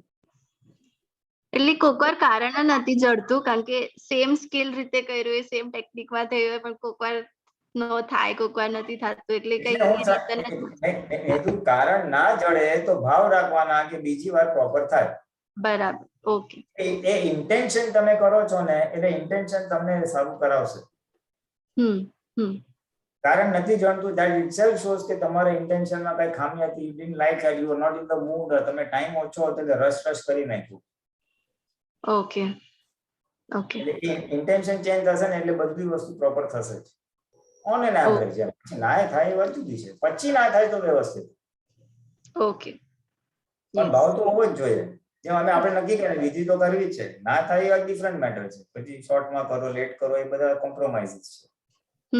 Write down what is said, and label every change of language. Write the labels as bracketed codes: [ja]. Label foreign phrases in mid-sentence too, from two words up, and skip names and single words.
[gu] એટલે કોકવાર કારણ નથી જડતું, કારણ કે [en] same skill [gu] રીતે કર્યું હોય, સેમ ટેકનિકમાં થયું હોય, પણ કોકવાર નો થાય, કોકવાર નથી થતું, એટલે કઈ કારણ ના જડે તો ભાવ રાખવાના કે બીજી વાર પ્રોપર થાય. બરાબર. ઓકે. એ ઇન્ટેન્શન તમે કરો છો ને એટલે ઇન્ટેન્શન તમને સારું કરાવશે. કારણ નથી જાણતું [en] that itself shows [gu] કે તમારા ઇન્ટેન્શનમાં કઈ ખામી હતી, [en] you didn't like it, you were not in the mood, [gu] તમે ટાઈમ ઓછો હતો એટલે રશ કરી નાખ્યું. ઓકે. ઓકે. એટલે [en] intention change [gu] થશે ને એટલે બધી વસ્તુ પ્રોપર થશે જ. [en] on an average [gu] પછી ના થાય એ વાત જુદી છે, પછી ના થાય તો વ્યવસ્થિત. ઓકે. પણ ભાવ તો હોવો જ જોઈએ, જેમ આપણે નક્કી કર્યા વિધિ તો કરવી છે, ના થાય એ [en] different matter [gu] છે, પછી શોર્ટમાં કરો, લેટ કરો, એ બધા કોમ્પ્રોમાઇઝીસ છે.